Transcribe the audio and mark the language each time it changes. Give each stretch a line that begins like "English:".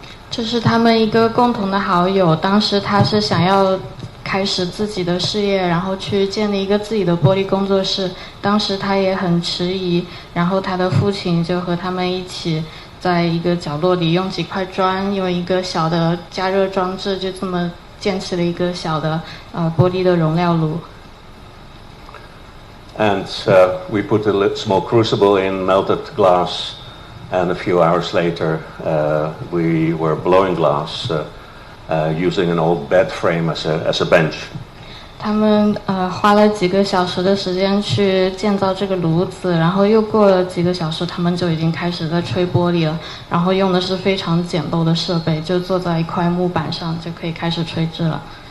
Chinese: 这是他们一个共同的好友，当时他是想要开始自己的事业，然后去建立一个自己的玻璃工作室。当时他也很迟疑，然后他的父亲就和他们一起在一个角落里用几块砖，用一个小的加热装置，就这么建起了一个小的玻璃的容料炉。
English: And we put a small crucible in, melted glass, and a few hours later we were blowing glass using an old bed frame as a bench.
Chinese: 他们花了几个小时的时间去建造这个炉子，然后又过了几个小时，他们就已经开始在吹玻璃了。然后用的是非常简陋的设备，就坐在一块木板上就可以开始吹制了。